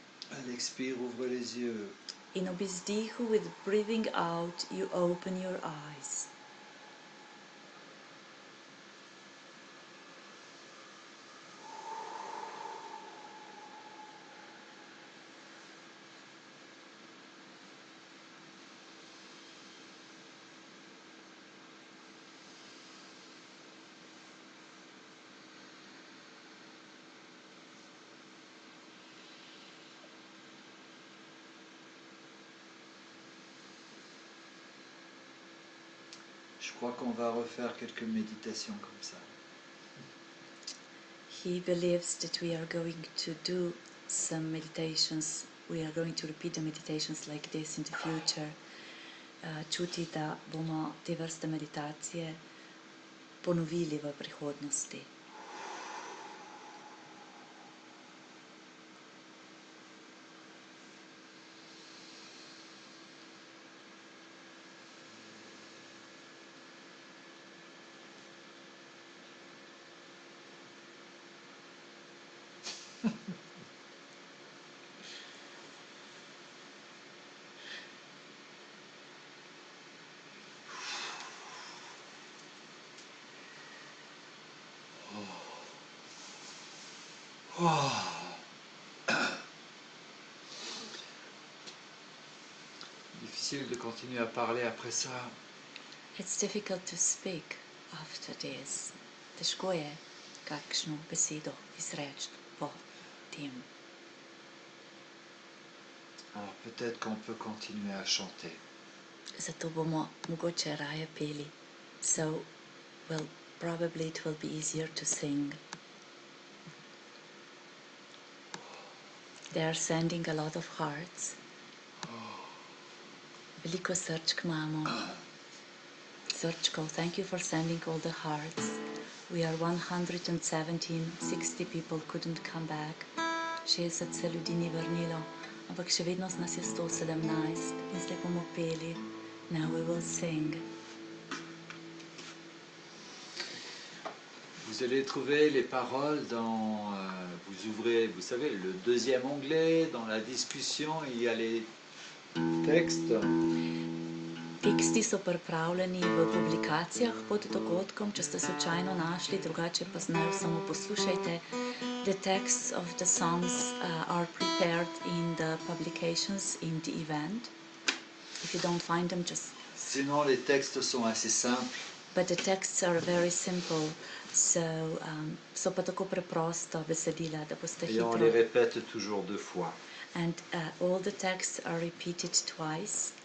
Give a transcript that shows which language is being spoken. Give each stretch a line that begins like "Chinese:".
French: À l'expire, ouvrez les yeux.
Slovenian: In ob izdihu,
English: with breathing out, you open your eyes.
French: Je crois qu'on va refaire quelques méditations comme ça.
English: He believes that we are going to do some meditations. We are going to repeat the meditations like this in the future.
Slovenian: čuti, da bomo te vrste meditacije ponovili v prihodnosti.
French: Difficile de continuer à parler après ça.
English: It's difficult to speak after this.
Slovenian: Težko je kakšno besedo izreči po tem.
French: Alors peut-être qu'on peut continuer à chanter.
Slovenian: Zato bomo mogoče raje peli.
English: So, well, probably it will be easier to sing. They are sending a lot of hearts.
Slovenian: Veliko srčk imamo. Srčkov,
English: thank you for sending all the hearts. We are 117, 60 people couldn't come back. 60 se ljudi ni vrnilo, ampak še vedno nas je 117 in zdaj bomo peli. Now we will sing.
French: Vous allez trouver les paroles dans... vous ouvrez, vous savez, le deuxième onglet. Dans la discussion, il y a les textes.
Slovenian: Teksti so pripravljeni v publikacijah pod dogodkom, če ste slučajno našli, drugače pa znaj samo poslušajte.
English: The texts of the songs are prepared in the publications in the event. If you don't find them, just...
French: Sinon, les textes sont assez simples.
English: But the texts are very simple, so
Slovenian: pa tako preprosto besedila, da boste
French: Et on
Slovenian: hitro...
French: les répète toujours 2 fois.
English: And all the texts are repeated twice.